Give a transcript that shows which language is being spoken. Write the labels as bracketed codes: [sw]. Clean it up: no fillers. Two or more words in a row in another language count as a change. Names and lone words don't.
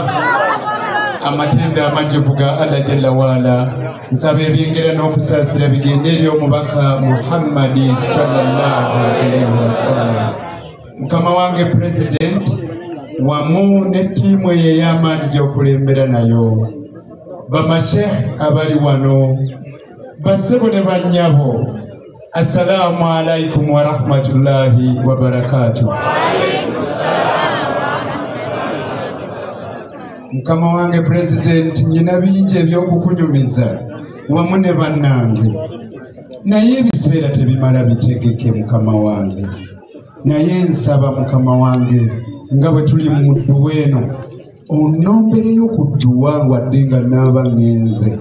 [lg] Amatenda amajjuvu ga Allah [ar] جل وعلا [lg] nsaba ebyengera n'okusaasira bigende eri omubaka Muhammadi [ar] صلى الله عليه وسلم. [lg] Mukama wange President wamu ne ttiimu eyo ey'amaanyi gy'okulembera nayo, bamashekh abali wano, bassebo ne bannyabo, [ar] السلام عليكم ورحمة الله وبركاته. [lg] Mukama wange President nyina bingi ebyokukunyumiza wamu ne bannange, naye ebiseera tebimala bitegeke Mukama wange, naye nsaba Mukama wange nga bwe tuli mu dduwa eno onnombereyo ku dduwa wadde nga naaba ngenze.